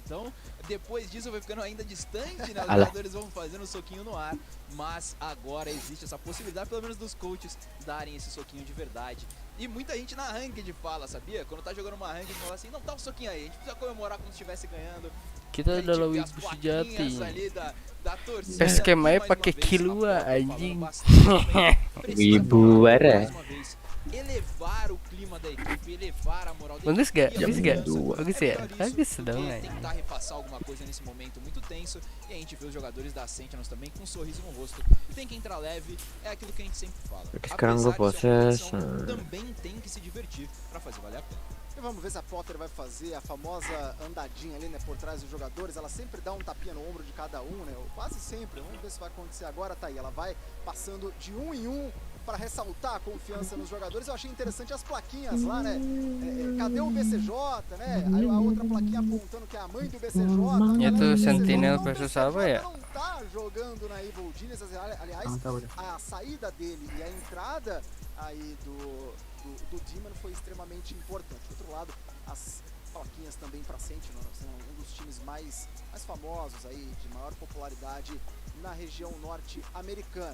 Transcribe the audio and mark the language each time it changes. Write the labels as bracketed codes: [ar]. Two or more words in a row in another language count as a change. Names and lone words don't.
[pt] Então, depois disso vai ficando ainda distante, né? Os jogadores vão fazendo o soquinho no ar, mas agora existe essa possibilidade, pelo menos dos coaches, darem esse soquinho de verdade. E muita gente na ranked fala, sabia? Quando tá jogando uma ranked, fala assim, não, dá um soquinho aí, a gente precisa comemorar como se estivesse ganhando. [id] Kita adalah wibu sejati. Skemanya pakai kilua anjing. Wibu bara. [pt] Elevar o clima da equipe, elevar a moral da [id] Bagus gak? [pt] equipe. [id] Bagus gak? Bagus ya? Bagus dong [pt] Tentar repassar alguma coisa nesse momento muito tenso. E a gente vê os jogadores da Sentinels também com um sorriso no rosto. Tem que entrar leve, é aquilo que a gente sempre fala. [id] Sekarang gue proses. [pt] Também tem que se divertir pra fazer valer a pena. E vamos ver se a Potter vai fazer a famosa andadinha ali, né, por trás dos jogadores. Ela sempre dá um tapinha no ombro de cada um, né, ou quase sempre. Vamos ver se vai acontecer agora, tá aí. Ela vai passando de um em um para ressaltar a confiança nos jogadores. Eu achei interessante as plaquinhas lá, né, cadê o BCJ, né, aí a outra plaquinha apontando que é a mãe do BCJ. [id] Itu Sentinel versus apa ya? [pt] Não tá jogando na Evil Genius, aliás, a saída dele e a entrada aí do Demon foi extremamente importante. Do outro lado, as plaquinhas também para Sentinel, são um dos times mais famosos aí, de maior popularidade na região norte-americana.